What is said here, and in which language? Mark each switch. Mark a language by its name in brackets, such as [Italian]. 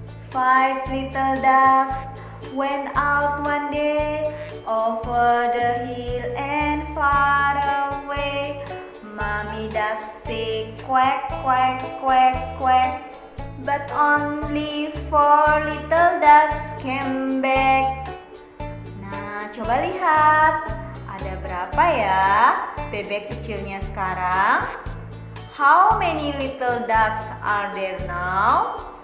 [English] Five little ducks went out one day over the hill and far away. Mommy duck say quack, quack, quack, quack, but only four little ducks came back. [Indonesian] Nah, coba lihat, ada berapa ya bebek kecilnya sekarang? [English] How many little ducks are there now?